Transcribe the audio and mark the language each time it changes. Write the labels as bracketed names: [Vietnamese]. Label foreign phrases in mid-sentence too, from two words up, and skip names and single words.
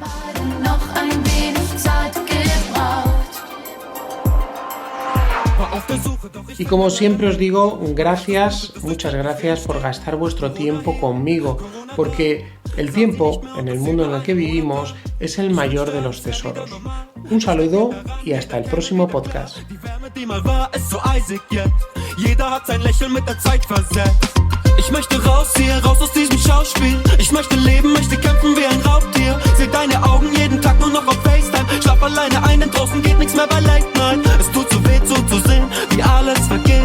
[Spanish] Y como siempre os digo, gracias, muchas gracias por gastar vuestro tiempo conmigo, porque el tiempo en el mundo en el que vivimos es el mayor de los tesoros. Un saludo y hasta el próximo podcast. [German] Ich möchte raus hier, raus aus diesem Schauspiel. Ich möchte leben, möchte kämpfen wie ein Raubtier. Seh deine Augen jeden Tag nur noch auf FaceTime. Schlaf alleine ein, denn draußen geht nichts mehr bei [English] Late Night. [German] Es tut so weh zuzusehen, wie alles vergeht.